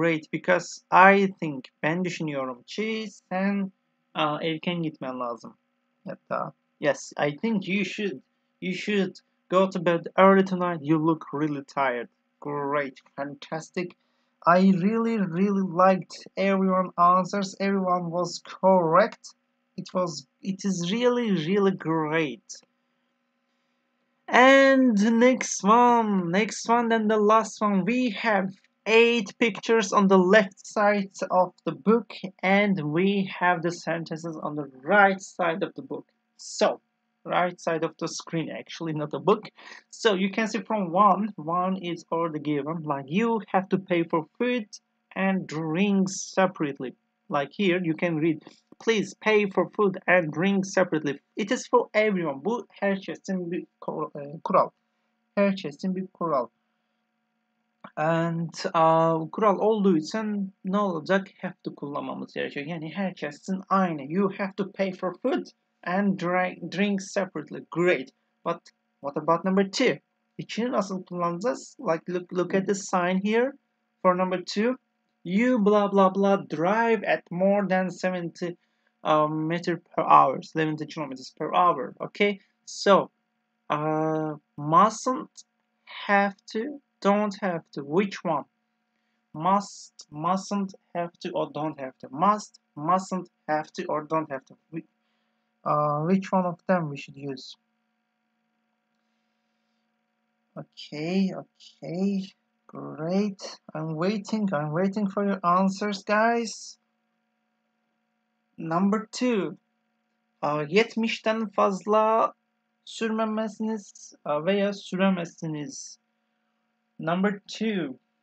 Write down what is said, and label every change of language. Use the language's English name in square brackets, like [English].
[English] Because I think [Turkish] ben düşünüyorum ki sen erken gitmen lazım. [English] Hatta yes, I think you should go to bed early tonight. You look really tired. Great, fantastic. I really liked everyone's answers. Everyone was correct. It is really great. And next one, and the last one. We have 8 pictures on the left side of the book, and we have the sentences on the right side of the book. So, right side of the screen, actually, not the book. So you can see from one is already given, like you have to pay for food and drinks separately. Like here, you can read please pay for food and drink separately. It is for everyone. [Turkish] Bu herkesin bir kural. Herkesin bir kural. And kural olduğu için ne olacak? Have to kullanmamız gerekiyor. Yani herkesin aynı. [English] You have to pay for food and drink separately. Great. But what about number 2? [Turkish] İkiyi nasıl kullanacağız? [English] Like look at the sign here. For number 2, you blah blah blah drive at more than 70 meter per hour. 70 kilometers per hour. Okay. So mustn't, have to, don't have to. Which one? Must, mustn't, have to, or don't have to? Must, mustn't, have to, or don't have to? Which one of them we should use? Okay, great. I'm waiting for your answers, guys. Number 2. [Turkish] 70'ten fazla sürmemezsiniz veya süremezsiniz. [English] Number 2.